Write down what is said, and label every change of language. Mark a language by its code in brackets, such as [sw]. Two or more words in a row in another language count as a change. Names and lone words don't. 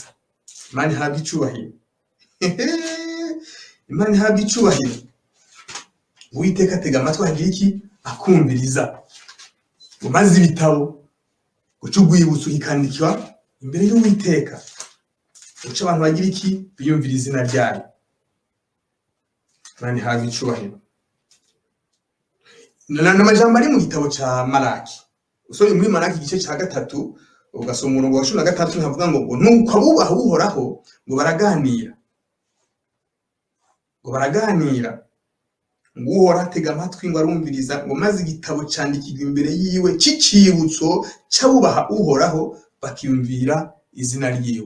[rn] Imana ihabwa icubahiro. Imana ihabwa icubahiro. Uwiteka atega amatwi agira iki, akumviriza. Ngo maze ibitabo ngo cy'urwibutso kikandikwa imbere y'Uwiteka, uca abantu bagira iki, biyumvira izina ryayo. Imana ihabwa icubahiro. N'amajambo ari mu gitabo ca Malaki. Usomye muri Malaki igice cya 3 ugasoma umurongo wa 13, nkavuga ngo nuko abubaha Uhoraho ngo baraganira, ngo Uhoraho atega amatwi ngo arumviriza, ngo maze igitabo cyandikirwa imbere yiwe cy'icibutso cy'abubaha Uhoraho bakiyumvira izina ryiwe.